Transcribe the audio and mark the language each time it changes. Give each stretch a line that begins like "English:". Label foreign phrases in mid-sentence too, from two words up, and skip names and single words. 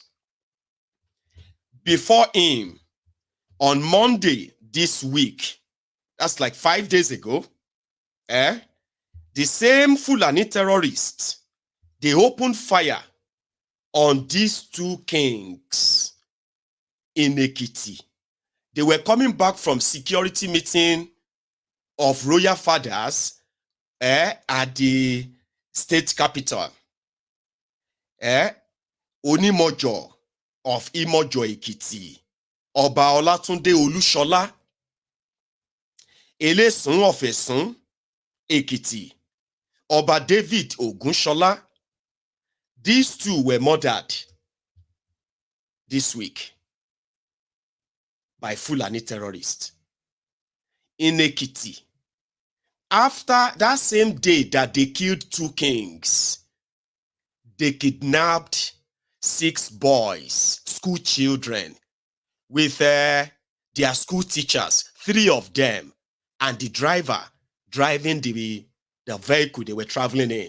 English: Before him, on Monday this week, that's like 5 days ago, the same Fulani terrorists, they opened fire on these two kings in Ekiti. They were coming back from security meeting of royal fathers at the state capital. Onimojo of Imojo Ekiti, Oba Olatunde Olushola, Elesun of Esun Ekiti, Oba David Ogunshola. These two were murdered this week by Fulani terrorists in Ekiti. After that same day that they killed two kings, they kidnapped 6 boys, school children, with their school teachers, 3 of them, and the driver driving the vehicle they were traveling in.